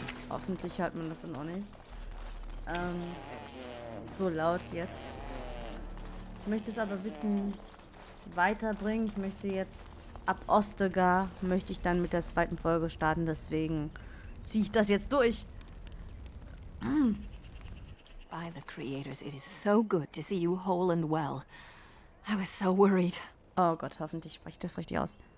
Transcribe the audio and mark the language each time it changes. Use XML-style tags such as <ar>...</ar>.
<de>Hoffentlich hört man das dann auch nicht. So laut jetzt. Ich möchte es aber ein bisschen weiterbringen. Ich möchte jetzt ab Ostegar möchte ich dann mit der zweiten Folge starten. Deswegen ziehe ich das jetzt durch.</de> <en>By the creators, it is so good to see you whole and well. I was so worried.</en> <de>Oh Gott, hoffentlich spreche ich das richtig aus.</de>